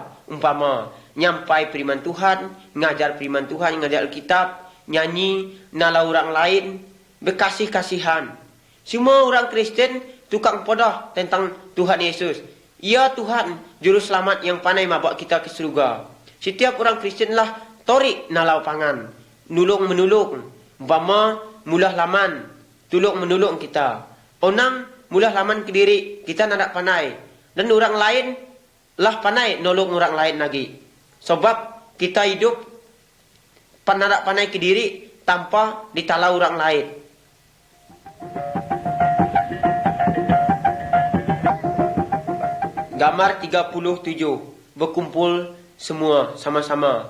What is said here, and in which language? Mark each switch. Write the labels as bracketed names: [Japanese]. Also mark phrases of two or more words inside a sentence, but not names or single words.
[Kendayan] Umpama nyampai firman Tuhan, ngajar firman Tuhan, ngajar Alkitab, nyanyi, nala orang lain, berkasih-kasihan. Semua orang Kristen tukang podah tentang Tuhan Yesus. Ia Tuhan juru selamat yang pandai mabak kita ke surga. Setiap orang Kristen lah torik nalau pangan, nulung menulung. Umpama mulah laman, tulung menulung kita. Onang mulah laman ke diri, kita nak pandai. Dan orang lain lah pandai nolong orang lain lagi. Sebab kita hidup nak pandai ke diri tanpa ditalau orang lain. [Malay] Gambar 37, berkumpul semua sama-sama.